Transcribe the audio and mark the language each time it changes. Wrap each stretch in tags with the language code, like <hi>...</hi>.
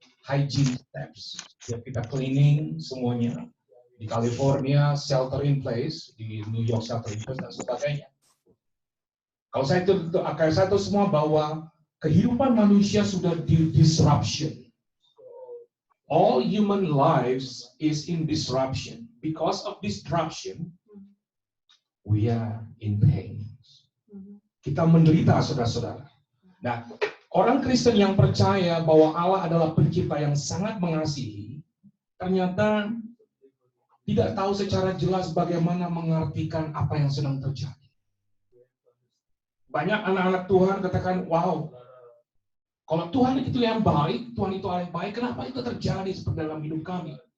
<en>Hygiene steps,</en> <id>ya kita cleaning semuanya. Di California,</id> <en>shelter in place,</en> <id>di New York shelter in place dan sebagainya. Kalau saya itu semua bahwa kehidupan manusia sudah di disruption.</id> <en>All human lives is in disruption. Because of disruption, we are in pain.</en> <id>Kita menderita, saudara-saudara. Nah, orang Kristen yang percaya bahwa Allah adalah pencipta yang sangat mengasihi, ternyata tidak tahu secara jelas bagaimana mengartikan apa yang sedang terjadi. Banyak anak-anak Tuhan katakan, wow, kalau Tuhan itu yang baik, Tuhan itu yang baik, kenapa itu terjadi seperti dalam hidup kami?</id>